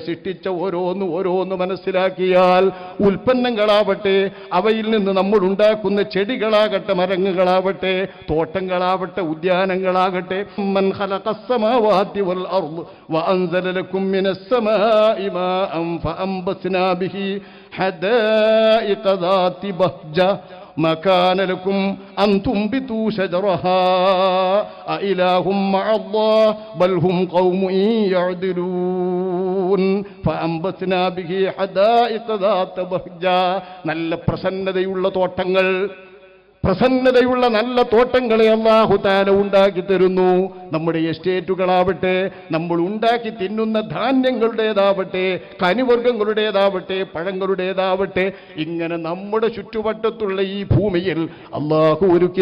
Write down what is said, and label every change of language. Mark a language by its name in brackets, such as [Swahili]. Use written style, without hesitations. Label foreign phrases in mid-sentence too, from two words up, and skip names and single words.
[Malayalam] സൃഷ്ടിച്ച ഓരോന്ന് മനസ്സിലാക്കിയാൽ ഉൽപ്പന്നങ്ങളാവട്ടെ, അവയിൽ നിന്ന് നമ്മൾ ഉണ്ടാക്കുന്ന ചെടികളാകട്ടെ, മരങ്ങളാവട്ടെ, തോട്ടങ്ങളാവട്ടെ, [Arabic] ഉദ്യാനങ്ങളാകട്ടെ, من خلق السماوات والأرض وأنزل لكم من السماء ماء فأنبتنا به حدائق ذات بهجة ما كان لكم أن تنبتوا شجرها أإله مع الله بل هم قوم يعدلون فأنبتنا به حدائق ذات بهجة. [Malayalam] നല്ല പ്രസന്നതയുള്ള തോട്ടങ്ങൾ, പ്രസന്നതയുള്ള നല്ല തോട്ടങ്ങളെ അല്ലാഹു തആല ഉണ്ടാക്കി തരുന്നു. നമ്മുടെ എസ്റ്റേറ്റുകളാവട്ടെ, നമ്മൾ ഉണ്ടാക്കി തിന്നുന്ന ധാന്യങ്ങളുടേതാവട്ടെ, കനിവർഗങ്ങളുടേതാവട്ടെ, പഴങ്ങളുടേതാവട്ടെ, ഇങ്ങനെ നമ്മുടെ ചുറ്റുവട്ടത്തുള്ള ഈ ഭൂമിയിൽ അല്ലാഹു ഒരുക്കി